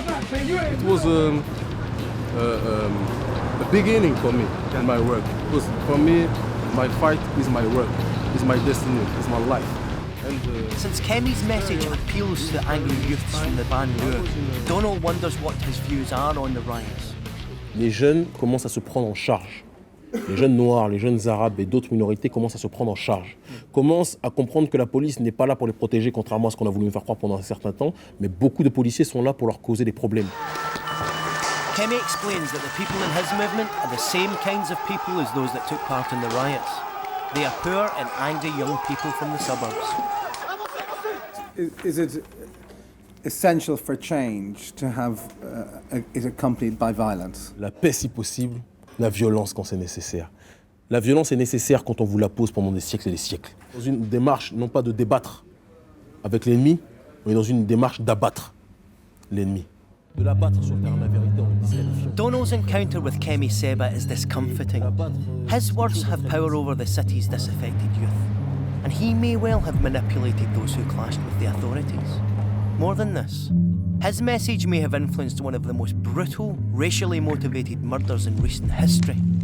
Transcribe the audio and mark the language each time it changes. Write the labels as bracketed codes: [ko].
[en] It was a beginning for me in my work. Because for me, my fight is my work, is my destiny, is my life. Since Kemi's message appeals to the angry youths from the banlieue, Donal wonders what his views are on the riots. [fr] Les jeunes commencent à se prendre en charge. Les jeunes noirs, les jeunes arabes et d'autres minorités commencent à se prendre en charge. Commencent à comprendre que la police n'est pas là pour les protéger, contrairement à ce qu'on a voulu nous faire croire pendant un certain temps, mais beaucoup de policiers sont là pour leur causer des problèmes. [en] Kemi explains that the people in his movement are the same kinds of people as those that took part in the riots. They are poor and angry young people from the suburbs. Is it essential for change to have it accompanied by violence? [fr] La paix si possible, la violence quand c'est nécessaire. La violence est nécessaire quand on vous la pose pendant des siècles et des siècles. Dans une démarche, non pas de débattre avec l'ennemi, mais dans une démarche d'abattre l'ennemi. De l'abattre sur le terrain de la vérité en le disqualifiant. [en] Donal's encounter with Kemi Seba is discomfiting. His words have power over the city's disaffected youth, and he may well have manipulated those who clashed with the authorities. More than this, his message may have influenced one of the most brutal, racially motivated murders in recent history.